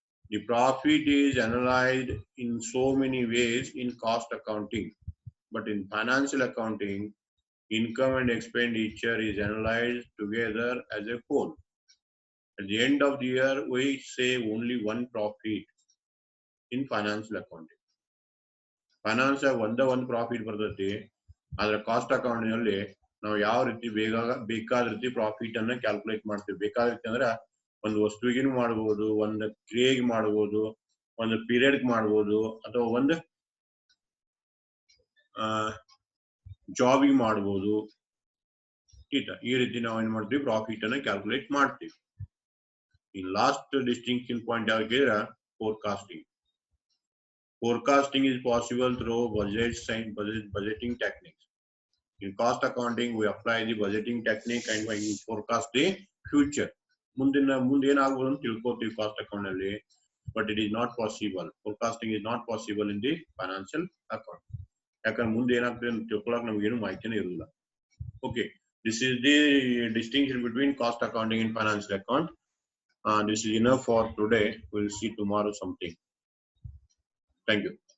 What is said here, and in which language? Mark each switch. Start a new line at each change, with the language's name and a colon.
English: The profit is analyzed in so many ways in cost accounting, but in financial accounting, income and expenditure is analyzed together as a whole. At the end of the year, we say only one profit in financial accounting. Finance one profit
Kannada: ಬರ್ತೈತಿ, ಆದ್ರೆ cost accounting ನಲ್ಲಿ ನಾವು ಯಾವ ರೀತಿ ಬೇಕಾದ ರೀತಿ profit ಅನ್ನ calculate ಮಾಡ್ತೀವಿ. ಬೇಕಾದ ರೀತಿ ಅಂದ್ರೆ ಒಂದು ವಸ್ತುವಿಗೆ ಮಾಡಬಹುದು, ಒಂದು ಕ್ರಿಯೆಗೆ ಮಾಡಬಹುದು, ಒಂದು ಪೀರಿಯಡ್ ಮಾಡಬಹುದು, ಅಥವಾ ಒಂದು ಜಾಬಿಗೆ ಮಾಡಬಹುದು. ಈ ರೀತಿ ನಾವು ಏನ್ ಮಾಡ್ತೀವಿ, ಪ್ರಾಫಿಟ್ ಅನ್ನ ಕ್ಯಾಲ್ಕುಲೇಟ್ ಮಾಡ್ತೀವಿ. ಈ ಲಾಸ್ಟ್ ಡಿಸ್ಟಿಂಕ್ಷನ್ ಪಾಯಿಂಟ್ ಯಾವ್ದು forecasting.
English: Forecasting is possible through budgets and budgeting techniques. In cost accounting, we apply the budgeting technique and we forecast the future.
Kannada: ಮುಂದೆ ಏನಾಗಬಹುದು ಅಂತ ತಿಳ್ಕೊತೀವಿ ಕಾಸ್ಟ್ ಅಕೌಂಟ್ ಅಲ್ಲಿ,
English: but it is not possible. Forecasting is not possible in the financial account.
Kannada: ಯಾಕಂದ್ರೆ ಮುಂದೆ ಏನಾಗ್ತದೆ ಅಂತ ತಿಳ್ಕೊಳ್ಳೋಕೆ ನಮ್ಗೆ ಏನು ಮಾಹಿತಿನೇ ಇರಲ್ಲ.
English: Okay, this is the distinction between cost accounting and financial account. This is enough for today. We'll see tomorrow something. Thank you.